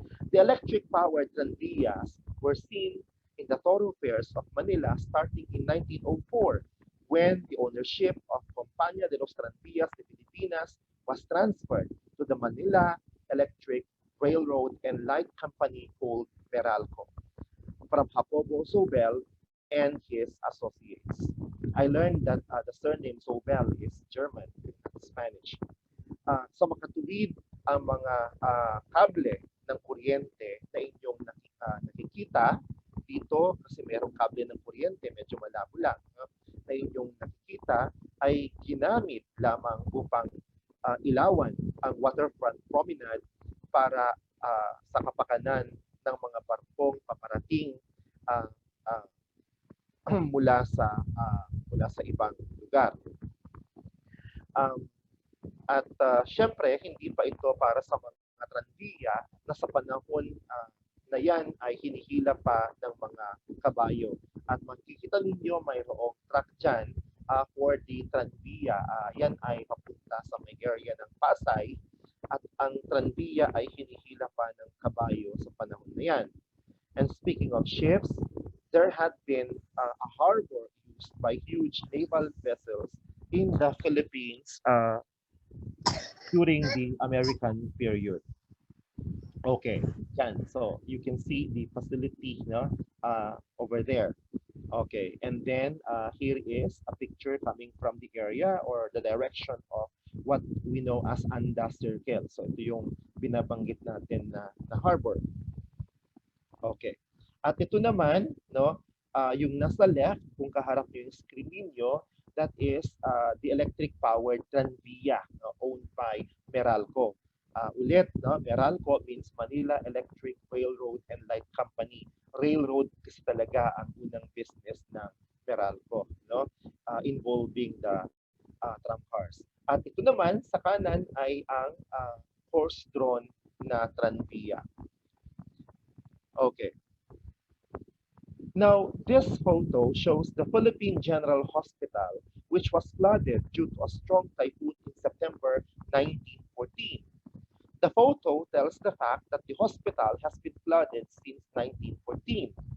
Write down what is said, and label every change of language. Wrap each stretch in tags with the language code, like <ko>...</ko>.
<en>The electric-powered tranvías were seen in the thoroughfares of Manila starting in 1904 when the ownership of Compañía de los Tranvías de Filipinas was transferred to the Manila Electric Railroad and Light Company called Meralco from Jacobo Sobel and his associates. I learned that the surname Sobel is German, not Spanish.</en> <tl>Sa makatuwid ang mga kable ng kuryente na inyong nakikita dito kasi merong kable ng kuryente, medyo malabo lang, no? Na inyong nakikita ay ginamit lamang upang ilawan ang waterfront promenade para sa kapakanan ng mga barkong paparating uh, uh, mula sa ibang lugar. Um, At syempre, hindi pa ito para sa mga tranviya na sa panahon na yan ay hinihila pa ng mga kabayo. At makikita ninyo mayroong truck dyan for the tranviya. Yan ay papunta sa may area ng Pasay at ang tranviya ay hinihila pa ng kabayo sa panahon na yan.</tl> <en>And speaking of ships, there had been a harbor used by huge naval vessels in the Philippines during the American period. Okay, yan. So you can see the facility, no, over there. Okay, and then here is a picture coming from the area or the direction of what we know as Anda Circle.</en> <tl>So ito yung binabanggit natin na harbor. Okay. At ito naman, no, yung nasa left, kung kaharap nyo yung screen ninyo,</tl> <en>that is the electric-powered tranvia owned by Meralco.</en> <tl>Ulit, no, Meralco means Manila Electric Railroad and Light Company. Railroad kasi talaga ang unang business ng Meralco, no,</tl> <en>involving the tramcars.</en> <tl>At ito naman, sa kanan ay ang horse-drawn na tranvia.</tl> <en>Okay. Now, this photo shows the Philippine General Hospital, which was flooded due to a strong typhoon in September 1942. 1914. The photo tells the fact that the hospital has been flooded since 1914.</en>